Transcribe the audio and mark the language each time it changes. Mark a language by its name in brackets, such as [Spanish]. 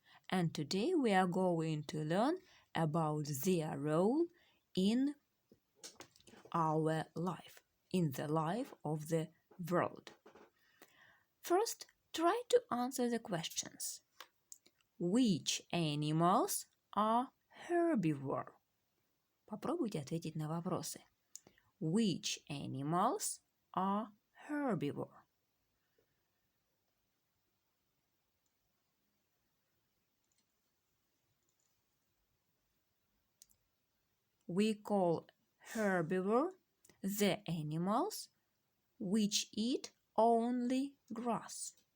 [English] And today we are going to learn about their role in our life, in the life of the world. First, try to answer the questions. Which animals are herbivore? [Russian] Попробуйте ответить на вопросы. [English] Which animals are herbivore? We call herbivore the animals which eat only grass.